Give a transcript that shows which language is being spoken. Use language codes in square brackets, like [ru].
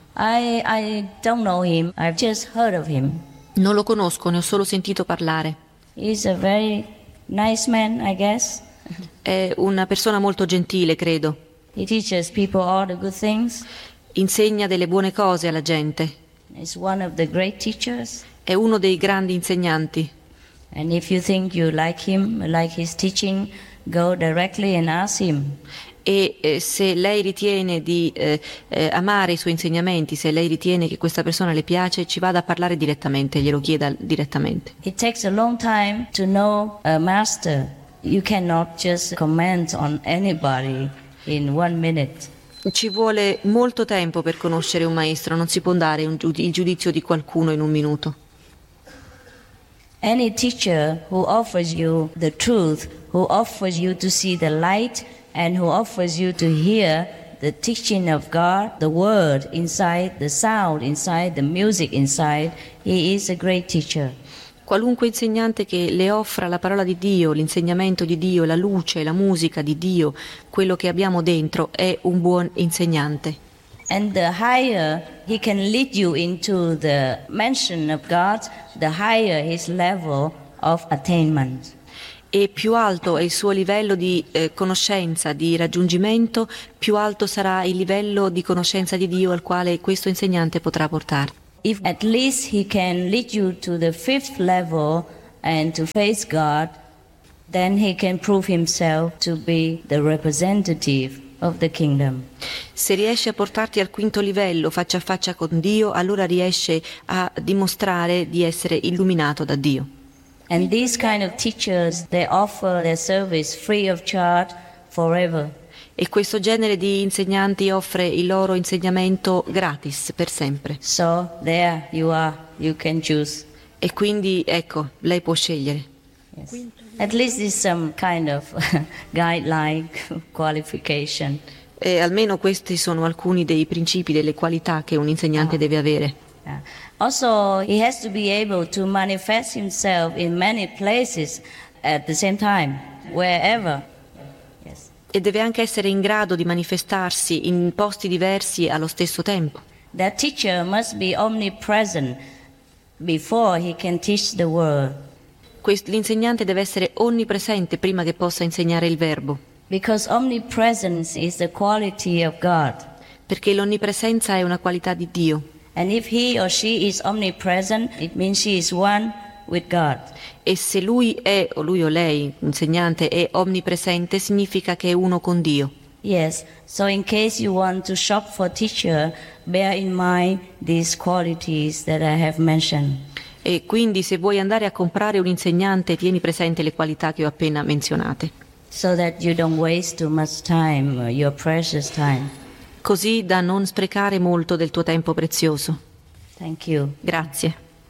[en] I don't know him. I've just heard of him. [it] Non lo conosco, ne ho solo sentito parlare. [en] He's a very nice man, I guess. [it] È una persona molto gentile, credo. [en] He teaches people all the good things. [it] Insegna delle buone cose alla gente. [en] He's one of the great teachers. [it] È uno dei grandi insegnanti. [en] And if you think you like him, like his teaching, go directly and ask him. [it] E se lei ritiene di amare i suoi insegnamenti, se lei ritiene che questa persona le piace, ci vada a parlare direttamente, glielo chieda direttamente. [en] It takes a long time to know a master. You cannot just comment on anybody in one minute. [it] Ci vuole molto tempo per conoscere un maestro, non si può dare il giudizio di qualcuno in un minuto. [en] Any teacher who offers you the truth, who offers you to see the light, and who offers you to hear the teaching of God, the word inside, the sound inside, the music inside, he is a great teacher. [it] Qualunque insegnante che le offra la parola di Dio, l'insegnamento di Dio, la luce, la musica di Dio, quello che abbiamo dentro, è un buon insegnante. [en] And the higher he can lead you into the mansion of God, the higher his level of attainment. [it] E più alto è il suo livello di conoscenza, di raggiungimento, più alto sarà il livello di conoscenza di Dio al quale questo insegnante potrà portare. [en] If at least he can lead you to the fifth level and to face God, then he can prove himself to be the representative of the kingdom. [it] Se riesce a portarti al quinto livello, faccia a faccia con Dio, allora riesce a dimostrare di essere illuminato da Dio. [en] And these kind of teachers, they offer their service free of charge forever. [it] E questo genere di insegnanti offre il loro insegnamento gratis per sempre. [en] So there you are, you can choose. [it] E quindi ecco, lei può scegliere. [en] Yes. At least it's some kind of guideline qualification. [it] E almeno questi sono alcuni dei principi, delle qualità che un insegnante deve avere. [en] Yeah. Also, he has to be able to manifest himself in many places at the same time, wherever. Yes. [it] E deve anche essere in grado di manifestarsi in posti diversi allo stesso tempo. [en] That teacher must be omnipresent before he can teach the word. [it] L'insegnante deve essere onnipresente prima che possa insegnare il verbo. [en] Because omnipresence is the quality of God. [it] Perché l'onnipresenza è una qualità di Dio. [en] And if he or she is omnipresent, it means she is one with God. [it] E se lui è, o lui o lei, insegnante, è omnipresente, significa che è uno con Dio. [en] Yes, so in case you want to shop for teacher, bear in mind these qualities that I have mentioned. [it] E quindi se vuoi andare a comprare un insegnante, tieni presente le qualità che ho appena menzionate. [en] So that you don't waste too much time, your precious time. [it] Così da non sprecare molto del tuo tempo prezioso. [en] Thank you. [it] Grazie.